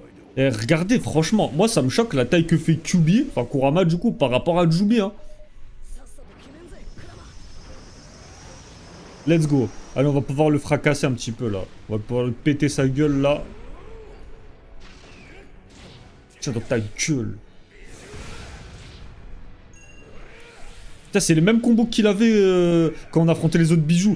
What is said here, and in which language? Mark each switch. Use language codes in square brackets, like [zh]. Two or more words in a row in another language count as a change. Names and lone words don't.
[fr] Et regardez, franchement, moi ça me choque la taille que fait Kyuubi, enfin Kurama du coup, par rapport à Jubi, hein. [ja] さっさと決めんぜクラマ [en] Let's go. [fr] Allez, on va pouvoir le fracasser un petit peu là. On va pouvoir le péter sa gueule là. Tiens, dans ta gueule. Putain, c'est les mêmes combos qu'il avait quand on affrontait les autres bijoux.